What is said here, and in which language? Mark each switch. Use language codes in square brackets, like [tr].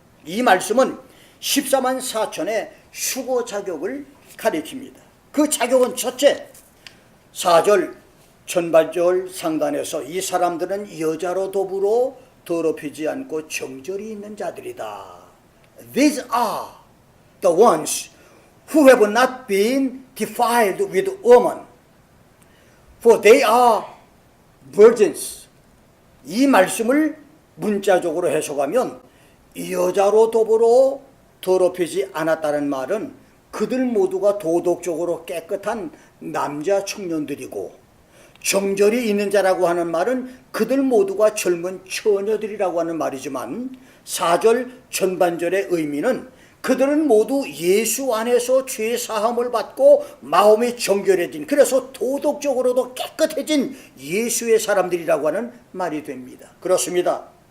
[ko] 이 말씀은 14만 4천의 휴고 자격을 가리킵니다. 그 자격은 첫째, 4절 전반절 상단에서 이 사람들은 여자로 더불어 더럽히지 않고 정절이 있는 자들이다. [en] These are the ones who have not been defiled with woman, for they are virgins. [ko] 이 말씀을 문자적으로 해석하면 여자로 더불어 더럽히지 않았다는 말은 그들 모두가 도덕적으로 깨끗한 남자 청년들이고, 정절이 있는 자라고 하는 말은 그들 모두가 젊은 처녀들이라고 하는 말이지만, 4절 전반절의 의미는 그들은 모두 예수 안에서 죄 사함을 받고 마음이 정결해진, 그래서 도덕적으로도 깨끗해진 예수의 사람들이라고 하는 말이 됩니다. 그렇습니다.